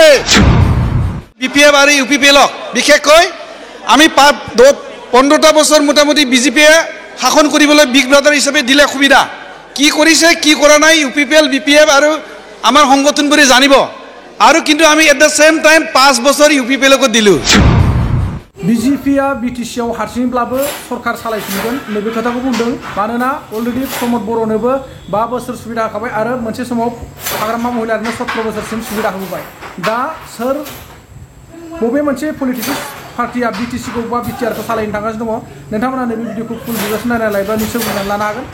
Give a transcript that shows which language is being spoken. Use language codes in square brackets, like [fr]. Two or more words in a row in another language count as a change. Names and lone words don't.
[as] BPF আৰু UPPLক বিশেষকৈ আমি 15টা বছৰ মোটামুটি BJPয়ে শাসন কৰিবলৈ [en] big brother [as] হিচাপে দিলে সুবিধা। কি কৰিছে কি কৰা নাই UPPL BPF আৰু আমাৰ সংগঠনবোৰে জানিব। আৰু কিন্তু আমি [en] at the same time [as] 5 বছৰ UPPLকো দিলোঁ। [brx] BJPया BTCआव हारसिंब्लाबो सरकार सालायफिनगोन नैबे खोथाखौ बुंदों। मानोना अलरेडि प्रमद बर'नोबो 5 बोसोर सुबिदा होखाबाय आरो मोनसे समाव हाग्रामा महिलारिनो 17 बोसोरसिम सुबिदा होबाय। दा सोर बबे मोनसे पलिटिक्स पार्टिया BTCखौ बा BTRखौ सालायनो थांगासिनो दङ नोंथांमोना नैबे भिडिअखौ फुल भिडिअसिम नायनानै बा निसय बुंनानै लानो हागोन।